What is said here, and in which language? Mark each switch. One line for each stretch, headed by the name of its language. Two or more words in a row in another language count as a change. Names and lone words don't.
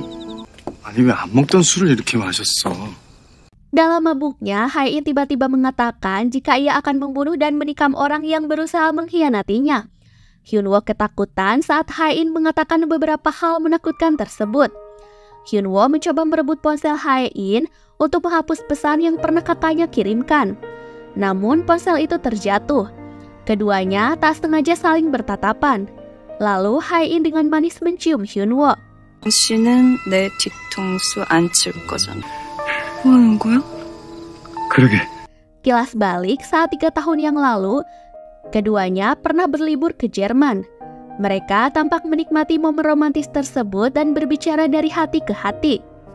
Korean: 아니 왜 안 먹던 술을 이렇게 마셨어?
Indonesian: Dalam mabuknya, Hae-in tiba-tiba mengatakan jika ia akan membunuh dan menikam orang yang berusaha mengkhianatinya. Hyunwoo ketakutan saat Hae-in mengatakan beberapa hal menakutkan tersebut. Hyunwoo mencoba merebut ponsel Hae-in untuk menghapus pesan yang pernah kakaknya kirimkan. Namun ponsel itu terjatuh. Keduanya tak sengaja saling bertatapan. Lalu Hae-in dengan manis mencium Hyunwoo.
Korean: 씨는 내 뒤통수 안 칠 거잖아. 뭐 하는 거야? 그러게.
Indonesian: Kilas balik saat 3 tahun yang lalu, keduanya pernah berlibur ke Jerman. Mereka tampak menikmati momen romantis tersebut dan berbicara dari hati ke hati.